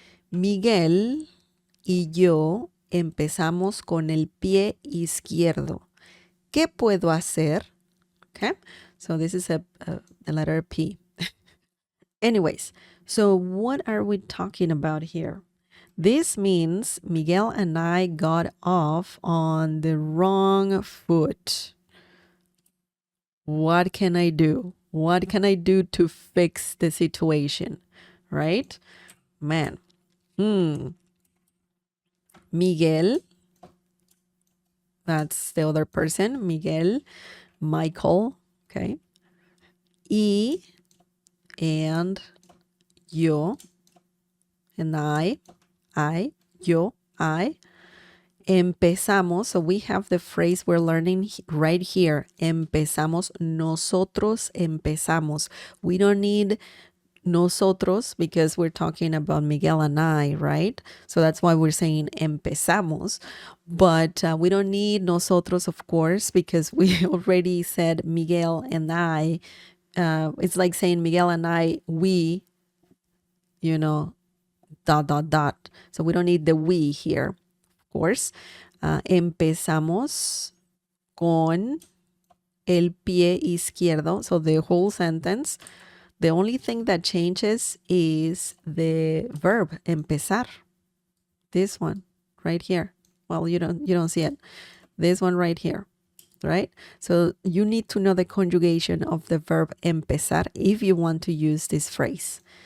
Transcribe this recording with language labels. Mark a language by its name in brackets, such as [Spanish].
[Spanish] Miguel y yo empezamos con el pie izquierdo. ¿Qué puedo hacer? [English] Okay, so this is the letter P. Anyways, so what are we talking about here? This means Miguel and I got off on the wrong foot. What can I do? What can I do to fix the situation? Right? Man. Miguel, that's the other person. Miguel, Michael, okay. Y and yo and I, yo, I. Empezamos, so we have the phrase we're learning right here. [Spanish] Empezamos, nosotros empezamos. [English] We don't need nosotros because we're talking about Miguel and I, right? So that's why we're saying empezamos. But we don't need nosotros, of course, because we already said Miguel and I. It's like saying Miguel and I, we, you know, ... So we don't need the we here. [Spanish] Course, empezamos con el pie izquierdo. [English] So the whole sentence, the only thing that changes is the verb empezar. This one right here. Well, you don't see it. This one right here, right? So you need to know the conjugation of the verb empezar if you want to use this phrase.